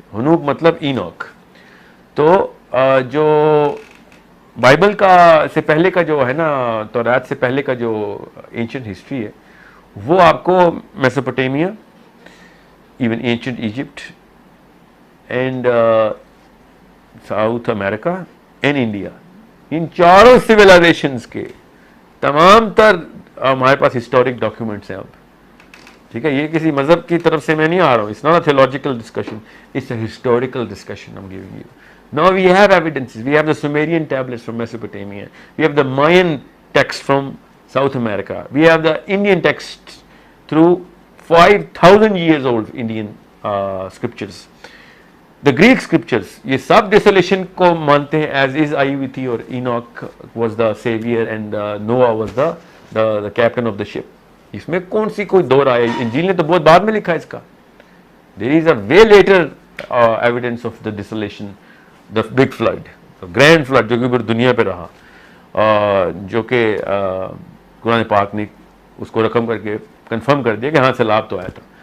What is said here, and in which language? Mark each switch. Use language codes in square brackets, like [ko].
[ur] ہنوک مطلب اینوک. تو جو بائبل کا سے پہلے کا جو ہے نا، تورات سے پہلے کا جو اینشنٹ ہسٹری ہے وہ آپ کو Mesopotamia, [en] even ancient Egypt and South America and India, [ur] ان چاروں سویلائزیشنز کے تمام تر ہمارے پاس ہسٹورک ڈاکیومنٹس ہیں اب. ٹھیک ہے، یہ کسی مذہب کی طرف سے میں نہیں آ رہا ہوں. [en] It's not a theological discussion, it's a historical discussion I'm giving you. Now we have evidences. We have the Sumerian tablets from Mesopotamia. We have the Mayan text from South America. We have the Indian texts through 5,000 years old Indian scriptures. The Greek scriptures, [ur] یہ سب ڈیسولیشن کو مانتے ہیں [en] as is I with you, اور Enoch was the savior and Noah was the captain of the ship. [ur] اس میں کون سی کوئی دور آیا؟ انجیل نے تو بہت بعد میں لکھا ہے اس کا. [en] There is a way later evidence of the desolation, the big flood, the grand flood [ur] جو کہ پوری دنیا پہ رہا، جو کہ قرآن پاک نے اس کو رقم کر کے کنفرم کر دیا کہ ہاں سیلاب تو آیا تھا.